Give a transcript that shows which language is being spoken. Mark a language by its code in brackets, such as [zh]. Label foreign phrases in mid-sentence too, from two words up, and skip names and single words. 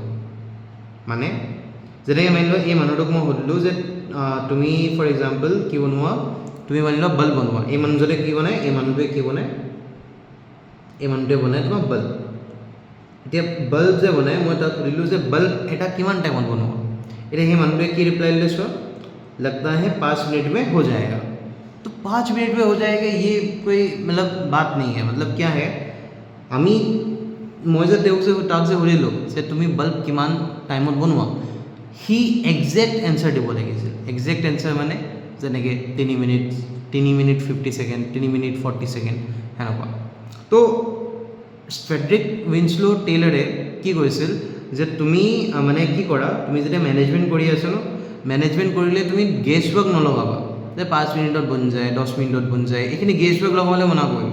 [as] মানে যেনেকৈ মানি লোৱা, এই মানুহটোক মই সুধিলোঁ যে তুমি [en] for example [as] কি বনোৱা, তুমি মানি লোৱা বাল্ব বনোৱা, এই মানুহজনে কি বনায়, এই মানুহটোৱে কি বনায়, এই মানুহটোৱে বনায় তোমাৰ বাল্ব। এতিয়া বাল্ব যে বনায়, মই তাক সুধিলোঁ যে বাল্ব এটা কিমান টাইমত বনোৱা, এতিয়া সেই মানুহটোৱে কি ৰিপ্লাই দিলে চোৱা, [hi] लगता है 5 मिनट में हो जाएगा। तो 5 मिनट में हो जाएगा, ये कोई मतलब बात नहीं है। मतलब क्या है, [as] আমি মই যে তাক যে সুধিলোঁ যে তুমি বাল্ব কিমান টাইমত বনোৱা, সি [en] exact answer [as] দিব লাগিছিল। [en] exact answer [as] মানে যেনেকৈ 3 মিনিট 50 ছেকেণ্ড, 3 মিনিট 40 ছেকেণ্ড, সেনেকুৱা। তো ফ্ৰেডৰিক উইনশ্লো টেইলাৰে কি কৈছিল যে তুমি মানে কি কৰা, তুমি যেতিয়া মেনেজমেণ্ট কৰি আছা ন, মেনেজমেণ্ট কৰিলে তুমি [en] guess work [as] নলগাবা যে 5 মিনিটত বন যায়, 10 মিনিটত বন যায়, এইখিনি [en] guess work [as] লগাবলৈ মনা কৰিলে।